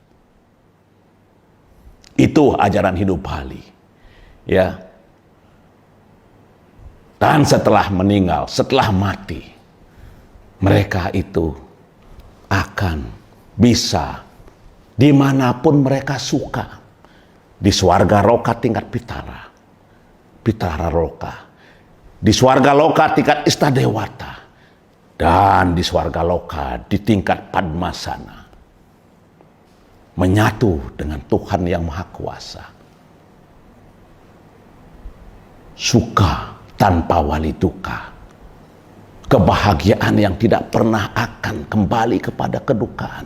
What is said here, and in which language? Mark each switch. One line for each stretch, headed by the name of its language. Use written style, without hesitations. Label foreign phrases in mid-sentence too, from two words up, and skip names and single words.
Indonesian: Itu ajaran Hindu Bali. Ya. Dan setelah meninggal, setelah mati, mereka itu akan bisa dimanapun mereka suka. Di swarga loka tingkat pitara. Pitara loka. Di swarga loka tingkat istadewata. Dan di swarga loka di tingkat padmasana. Menyatu dengan Tuhan yang Maha Kuasa.
Kawi: Suka tanpa wali duka.
Indonesian: Kebahagiaan yang tidak pernah akan kembali kepada kedukaan.